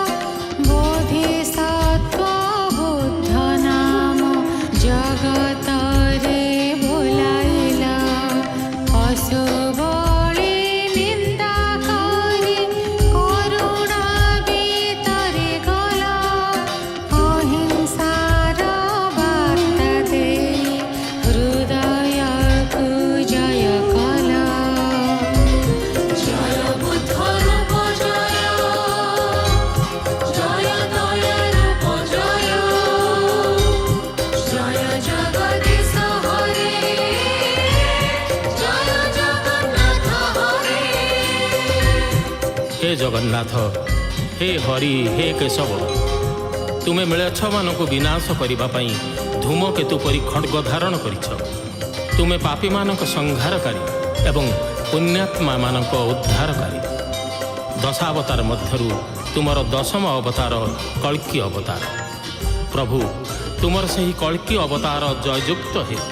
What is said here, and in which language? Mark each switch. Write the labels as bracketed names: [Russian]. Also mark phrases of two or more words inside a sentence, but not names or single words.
[Odia] ବୋଧିସତ୍ୱ ବୁଦ୍ଧ ନାମ ଜଗତ ରେ ବୋଲାଇଲା ପଶୁ ବଳି ନିନ୍ଦା କରି କରୁଣା ଭିତରେ ଗଲା ଅହିଂସାର ବାର୍ତ୍ତା ଦେଇ ହୃଦୟ କୁ ଜୟ କଲା ଜୟ ବୁଦ୍ଧ ରୂପ ଜୟ ଜୟ ଦୟା ରୂପ ଜୟ ଜୟ ଜଗଦୀଶ ହରେ ଜୟ ଜଗନ୍ନାଥ ହରେ ହେ ଜଗନ୍ନାଥ ହେ ହରି ହେ କେଶବ ତୁମେ ମ୍ଳେଚ୍ଛ ମାନଙ୍କୁ ବିନାଶ କରିବା ପାଇଁ ଧୂମକେତୁ ପରି ଖଡ୍ଗ ଧାରଣ କରିଛ ତୁମେ ପାପୀ ମାନଙ୍କ ସଂହାରକାରୀ ଏବଂ ପୁଣ୍ୟାତ୍ମା ମାନଙ୍କ ଉଦ୍ଧାରକାରୀ ଦଶାବତାର ମଧ୍ୟରୁ ତୁମର ଦଶମ ଅବତାର କଳ୍କି ଅବତାର ପ୍ରଭୁ ତୁମର ସେ ହି କଳ୍କି ଅବତାର ଜୟଯୁକ୍ତ ହେ